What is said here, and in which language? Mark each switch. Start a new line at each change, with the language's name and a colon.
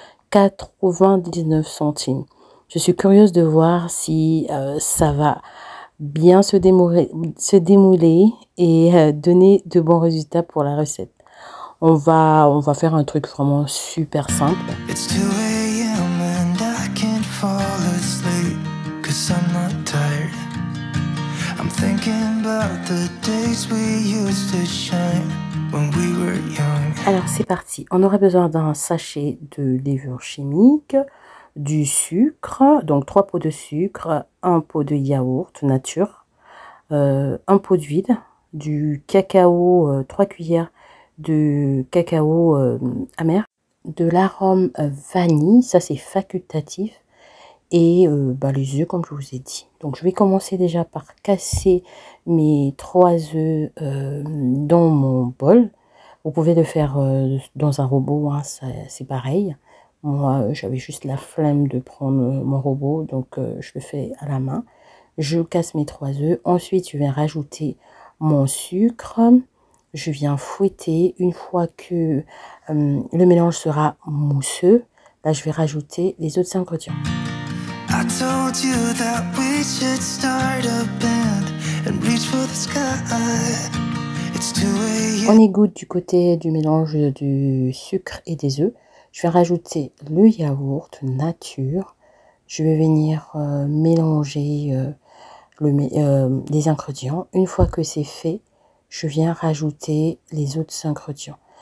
French: 99 centimes. Je suis curieuse de voir si ça va bien se démouler et donner de bons résultats pour la recette. On va faire un truc vraiment super simple.
English: It's 2 a.m. and I can't fall asleep 'cause I'm not tired. I'm thinking about the days we used to shine when we were young.
French: Alors c'est parti. On aurait besoin d'un sachet de levure chimique, du sucre, donc 3 pots de sucre, un pot de yaourt nature, un pot d'huile, du cacao, 3 cuillères de cacao amer, de l'arôme vanille, ça c'est facultatif, et les œufs comme je vous ai dit. Donc je vais commencer déjà par casser mes 3 œufs dans mon bol. Vous pouvez le faire dans un robot, hein, c'est pareil. Moi j'avais juste la flemme de prendre mon robot, donc je le fais à la main. Je casse mes 3 œufs, ensuite je vais rajouter mon sucre. Je viens fouetter. Une fois que le mélange sera mousseux, là je vais rajouter les autres ingrédients.
English: I told you that we should start a band and reach for the sky. It's 2 a.m.
French: On égoutte du côté du mélange du sucre et des œufs. Je vais rajouter le yaourt nature. Je vais venir mélanger les ingrédients. Une fois que c'est fait, je viens rajouter les autres ingrédients.